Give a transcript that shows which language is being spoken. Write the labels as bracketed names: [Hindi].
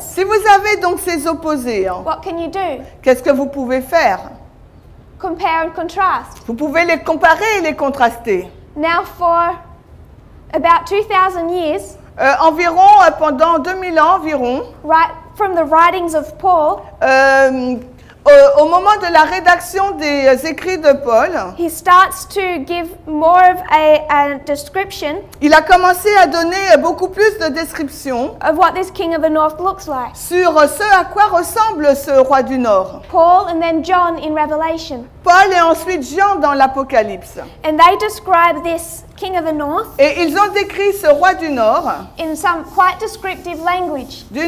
[French] Si vous avez donc ces opposés, [English] what can you do? [French] qu'est-ce que vous pouvez faire? [English] Compare and contrast. [French] Vous pouvez les comparer et les contraster. [English] Now for about 2,000 years, [French] Environ, pendant 2000 ans environ, [English] right from the writings of Paul, [French] au moment de la rédaction des écrits de Paul, [English] he starts to give more of a description [French] il a commencé à donner beaucoup plus de descriptions [English] of what this king of the north looks like. [French] sur ce à quoi ressemble ce roi du Nord. [English] Paul and then John in Revelation. [French] Paul et ensuite Jean dans l'Apocalypse. [English] And they describe this king of the north [French] Et ils ont décrit ce roi du Nord [English] in some quite descriptive language.